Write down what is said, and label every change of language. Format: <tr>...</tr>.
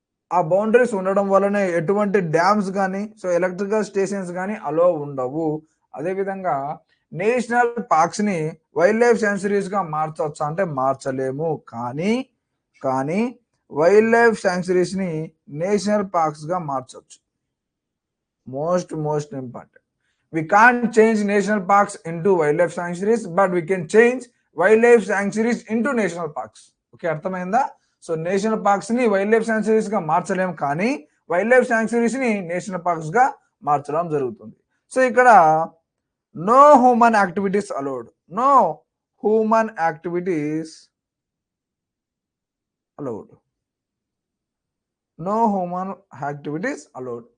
<te>ఆ బౌండరీస్ ఉండడం వల్లనే ఎటువంటి డ్యామ్స్ కానీ సో ఎలక్ట్రికల్ స్టేషన్స్ కానీ అలో ఉండవు. అదేవిధంగా నేషనల్ పార్క్స్ ని వైల్డ్ లైఫ్ శాంక్చురీస్ గా మార్చవచ్చు అంటే మార్చలేము. కానీ వైల్డ్ లైఫ్ శాంక్చురీస్ ని నేషనల్ పార్క్స్ గా మార్చవచ్చు.</te> <en>Most important. We can't change national parks into wildlife sanctuaries, but we can change wildlife sanctuaries into national parks.</en> <te>Okay, అర్థమైందా? సో నేషనల్ పార్క్స్ ని wild life sanctuaries గా మార్చలేము, కానీ wild life sanctuaries ని national parks గా మార్చడం జరుగుతుంది.</te> <en>So ఇక్కడ no human activities allowed, no human activities allowed, no human activities allowed.</en>